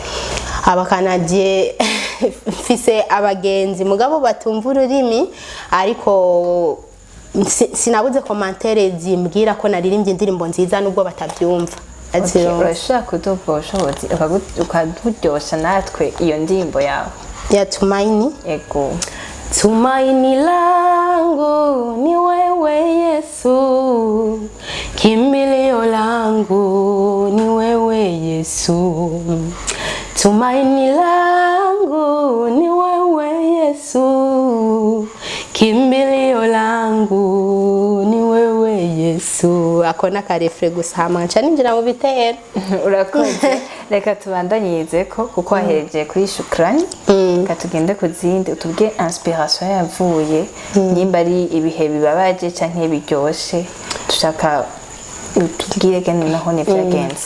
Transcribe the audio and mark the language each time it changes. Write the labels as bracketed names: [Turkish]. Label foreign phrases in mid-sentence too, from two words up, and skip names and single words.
[Rundi] Abakanadiye mfise abagenzi mugabo batumva ururimi ariko sinabuze commentaire zimbwira ko naririmbye indirimbo nziza nubwo batabyumva. Urashaka kudufasha ukaduryosha natwe iyo ndirimbo yawe ya Tumaini? Ego. [Swahili] Tumaini langu ni wewe Yesu, kimbilio langu ni wewe Yesu, tumaini langu ni wewe Yesu, kimbilio langu ni wewe Yesu. [Rundi] Akona karefre gusa hamanca ninjira mu bitero. Urakoze. Reka tubandanyirize ko kuko wahereje kuri Shukrani katugende kuzindi utubwe inspiration yavuye nimba ari ibihe bibabaje canke biryoshe dushaka utubwire gene naho ne vyagenze.